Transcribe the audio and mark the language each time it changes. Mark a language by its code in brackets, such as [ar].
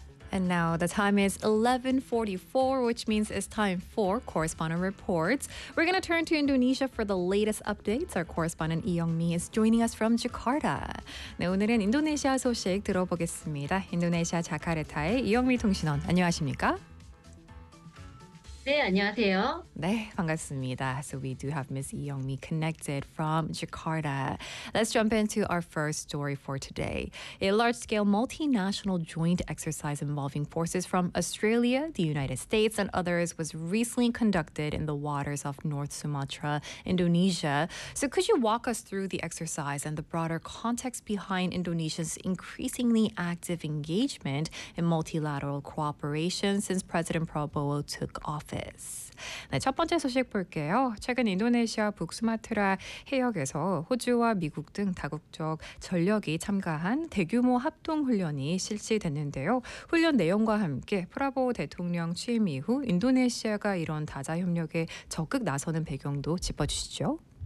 [en] And now the time is 11:44, which means it's time for Correspondent Reports. We're going to turn to Indonesia for the latest updates. Our correspondent Lee Young-mi is joining us from Jakarta. [ko] 네, 오늘은 인도네시아 소식 들어보겠습니다. 인도네시아 자카르타의 이영미 통신원, 안녕하십니까? 네, 안녕하세요. 네, 반갑습니다. [en] So we do have Ms. Lee Young-mi connected from Jakarta. Let's jump into our first story for today. A large-scale multinational joint exercise involving forces from Australia, the United States, and others was recently conducted in the waters off North Sumatra, Indonesia. So could you walk us through the exercise and the broader context behind Indonesia's increasingly active engagement in multilateral cooperation since President Prabowo took office? [ko] 네, 첫 번째 소식 볼게요. 최근 인도네시아 북수마트라 해역에서 호주와 미국 등 다국적 전력이 참가한 대규모 합동훈련이 실시됐는데요. 훈련 내용과 함께 프라보 대통령 취임 이후 인도네시아가 이런 다자협력에 적극 나서는 배경도 짚어주시죠.